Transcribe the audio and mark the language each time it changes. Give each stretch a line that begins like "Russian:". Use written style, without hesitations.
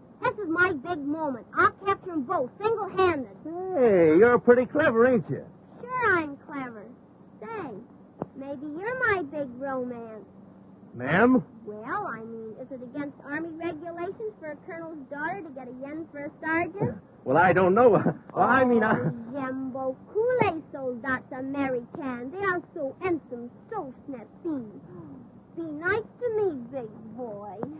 English: This is my big moment. I'll capture them both, single-handed. Hey, you're pretty clever, ain't you? Sure I'm clever. Say, maybe you're my big romance. Ma'am? Well, I mean, is it against Army regulations for a colonel's daughter to get a yen for a sergeant? Well, I don't know. Well, I mean,
French: J'aime beaucoup les soldats américains.
English: They are so handsome, so snappy. Be nice to me, big boy.